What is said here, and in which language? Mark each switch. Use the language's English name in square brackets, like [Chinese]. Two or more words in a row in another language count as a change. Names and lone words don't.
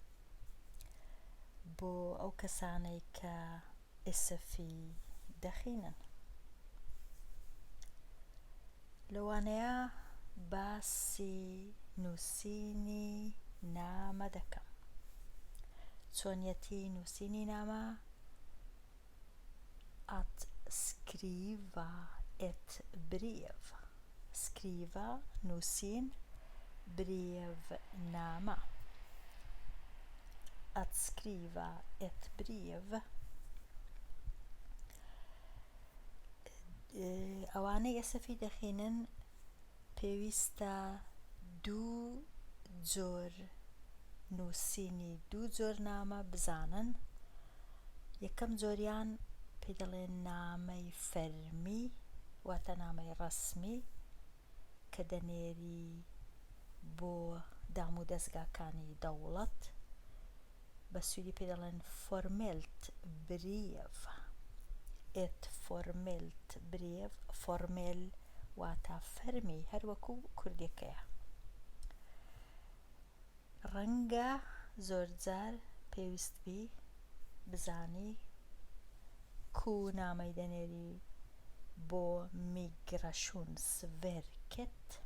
[Central Kurdish] بۆ ئەو کەسانەی کە ئێسەفی دەخینن، لەوانەیە باسی نووسینی نامە دەکەم. چۆنیەتی نووسینی نامە [Swedish] att skriva ett brev. Skriva نووسین، brev نامە. Att skriva ett brev. [Central Kurdish] ئەوانەی ئێسەفی دەخینن پێویستە دوو جۆر نووسینی دوو جۆر نامە بزانن. یەکەم جۆریان پێی دەڵێن نامەی فەرمی، واتە نامەی ڕەسمی کە دەنێری بۆ دام و دەستگاکانی دەوڵەت. بە سویدی پێی دەڵێن [Swedish] formellt brev. Ett formellt brev. [Central Kurdish] فۆرمێل واتە فەرمی، هەر وەکو کوردیەکەیە. ڕەنگە زۆرجار پێویست بی بزانی کو نامەی دەنێری بۆ میگرەشۆنسڤێرکێت.